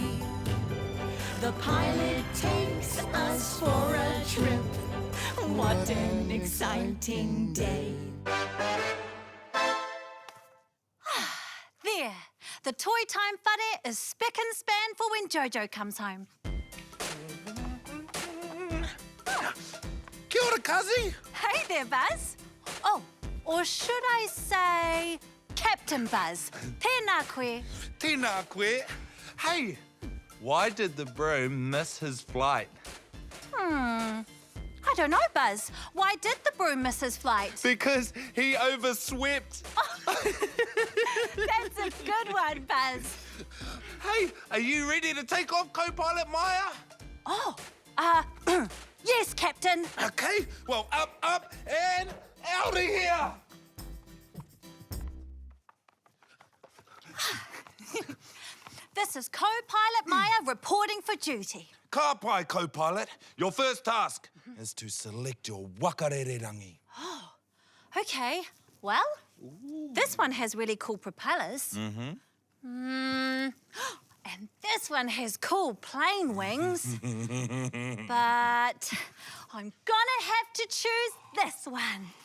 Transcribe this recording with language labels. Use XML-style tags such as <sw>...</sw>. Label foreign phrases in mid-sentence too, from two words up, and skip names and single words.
<en>The pilot takes us for a trip. What an exciting day. There. The toy time whare is spick and span for when Jojo comes home.</en> <mi>Kia ora, Kazi.</mi> <en>Hey there, Buzz. Oh, or should I say Captain Buzz?</en> <mi>Tēnā koe. Tēnā koe.</mi> <en>Hey, why did the broom miss his flight? I don't know, Buzz. Why did the broom miss his flight? Because he overswept. That's a good one, Buzz. Hey, are you ready to take off, co-pilot Māia? Oh, yes, Captain. Okay, well, up, and out of here! This is co-pilot Māia reporting for duty.</en> <mi>Ka pai,</mi> <en>co-pilot. Your first task is to select your wakarererangi. Okay, well, this one has really cool propellers. And this one has cool plane wings. But I'm gonna have to choose this one.</en>